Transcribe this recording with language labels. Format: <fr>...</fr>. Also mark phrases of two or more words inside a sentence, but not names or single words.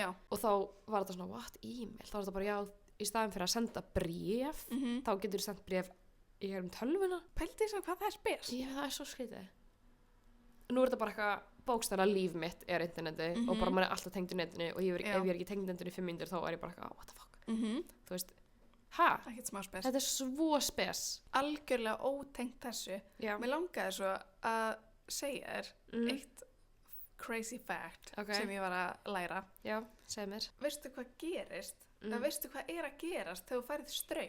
<is>Og þá var þetta svona, what, e-mail? Þá var þetta bara, já, í staðin fyrir að senda bréf, þá getur þú sendt bréf í gegnum tölvuna. Pældi þess að hvað það er spes. Já, það er svo skrítið. Nú er þetta bara eitthvað bókstaflega líf mitt er interneti og bara maður er alltaf tengd í netinu og ef ég er ekki tengd í netinu í 5 mínútur þá er ég bara eitthvað,</is> <en>what the fuck?</en> <is>Þú veist, Ekkert smá spes. þetta er svo spes. Algjörlega ótengt þessu. Já. Mér langaði svo að segja þér eitt</is> <en>crazy fact</en> <is>Ok. sem ég var að læra. Já, segð mér. Veistu hvað gerist? Eða veistu hvað er að gerast þegar þú færið straum?</is>